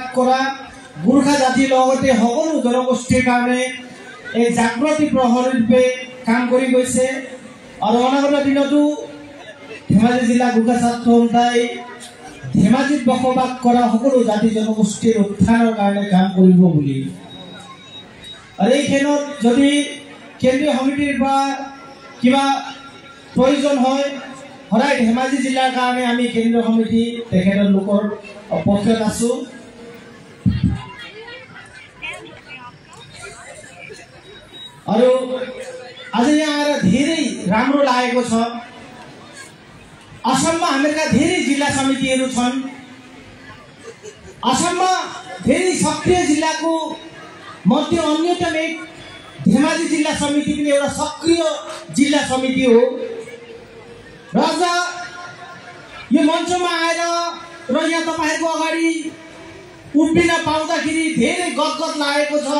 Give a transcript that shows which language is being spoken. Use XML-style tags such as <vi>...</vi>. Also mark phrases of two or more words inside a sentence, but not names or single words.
<as>কৰা গোৰ্খা জাতিৰ লগতে সকলো জনগোষ্ঠীৰ কাৰণে এক জাগ্ৰতি প্ৰহৰী ৰূপে কাম কৰি গৈছে আৰু অনাগত দিনতো ধেমাজি জিলা গোৰ্খা ছাত্ৰ সন্থাই ধেমাজিত বসবাস কৰা সকলো জাতি জনগোষ্ঠীৰ উত্থানৰ কাৰণে কাম কৰিব বুলি আৰু এই ক্ষেত্ৰত যদি কেন্দ্ৰীয় সমিতিৰ পৰা কিবা প্ৰয়োজন হয় সদায় ধেমাজি জিলাৰ কাৰণে আমি কেন্দ্ৰীয় সমিতি তেখেতৰ লোকৰ পক্ষত আছো।</as> <ne>আৰু आज यहाँ धेरै राम्रो लागेको छ। असममा हामीका धेरै जिल्ला समितिहरू छन्। असममा धेरै सक्रिय जिल्लाको मध्ये अन्यतम एक धेमाजी जिल्ला समिति पनि एउटा सक्रिय जिल्ला समिति हो र यो मञ्चमा आएर र यहाँ तपाईहरुको अगाडि उभिन पाउँदाखेरि धेरै गदगद लागेको छ।</ne>